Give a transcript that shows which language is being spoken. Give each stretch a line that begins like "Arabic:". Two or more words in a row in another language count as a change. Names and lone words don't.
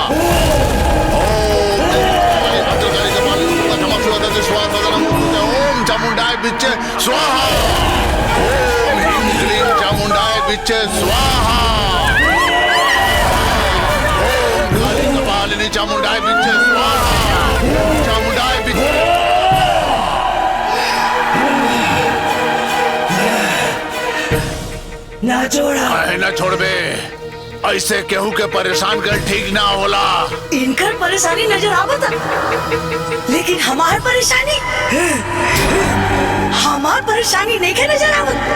Sanskrit: ओम भद्रकाली कपालिनी नमः स्वाहा। ओम चामुंडाय बिच्चे स्वाहा। ओम ह्रीं क्लीं चामुंडाय बिच्चे स्वाहा। ओम काली कपालिनी चामुंडाय बिच्चे स्वाहा। चामुंडाय बिच्चे
Bhojpuri: ना छोड़ा। ना छोड़बे, ऐसे केहू के परेशान कर ठीक ना होला। इनकर परेशानी नजर आवता, लेकिन हमार परेशानी नहीं के नजर आवत।